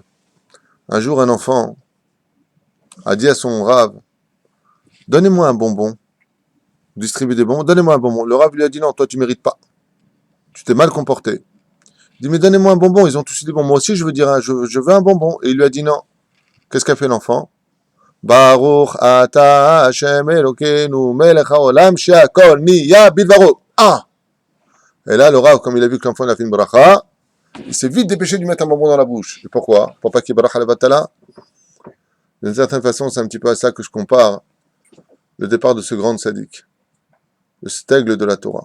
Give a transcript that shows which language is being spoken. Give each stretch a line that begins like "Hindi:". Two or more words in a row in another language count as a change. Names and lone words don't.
French: Un jour, un enfant a dit à son Rav, donnez-moi un bonbon, distribue des bonbons, donnez-moi un bonbon. Le Rav lui a dit, non, toi tu mérites pas. Tu t'es mal comporté. Il dit, mais donnez-moi un bonbon. Ils ont tous dit, bon, moi aussi je veux un bonbon. Et il lui a dit non. Qu'est-ce qu'a fait l'enfant?
Hebrew: ברוך אתה השם אלוקינו מלך העולם שהכל נהיה בדברו.
French: Ah! Et là, le Rav, comme il a vu que l'enfant a fait une bracha, il s'est vite dépêché de lui mettre un bonbon dans la bouche. Et pourquoi? Pour pas qu'il y ait
Hebrew: ברכה לבטלה.
French: D'une certaine façon, c'est un petit peu à ça que je compare le départ de ce grand tzaddik, le stègle de la Torah.